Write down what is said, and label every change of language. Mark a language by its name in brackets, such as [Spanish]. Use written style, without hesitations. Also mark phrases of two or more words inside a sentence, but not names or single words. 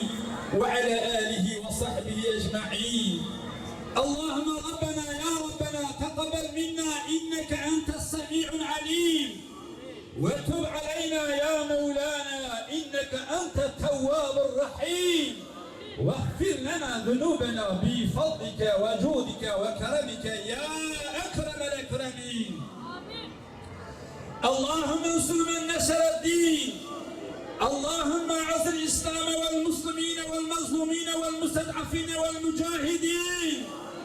[Arabic] وعلى آله وصحبه أجمعين. اللهم ربنا يا ربنا تقبل منا إنك أنت السميع العليم. وتب علينا يا مولانا إنك أنت التواب الرحيم. واغفر لنا ذنوبنا بفضلك وجودك وكرمك يا أكرم الأكرمين. اللهم انصر من نشر الدين. اللهم اعز الإسلام والمسلمين والمظلومين والمستضعفين والمجاهدين.